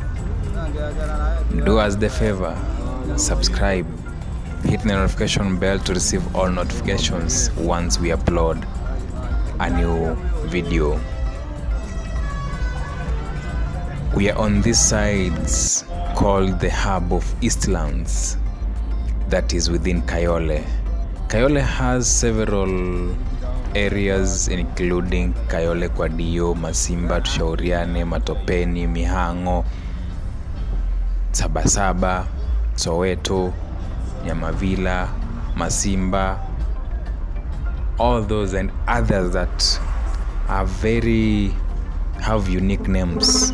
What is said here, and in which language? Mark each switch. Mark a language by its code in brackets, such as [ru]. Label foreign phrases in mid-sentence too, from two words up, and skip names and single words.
[en] Do us the favor, subscribe, hit the notification bell to receive all notifications once we upload a new video. We are on these sides called the hub of Eastlands, that is within Kayole. Kayole has several areas including Kayole Kwadio, Masimba, Tushauriane, Matopeni, Mihango, Sabasaba, Soweto, Nyamavila, Masimba, all those and others that are have unique names.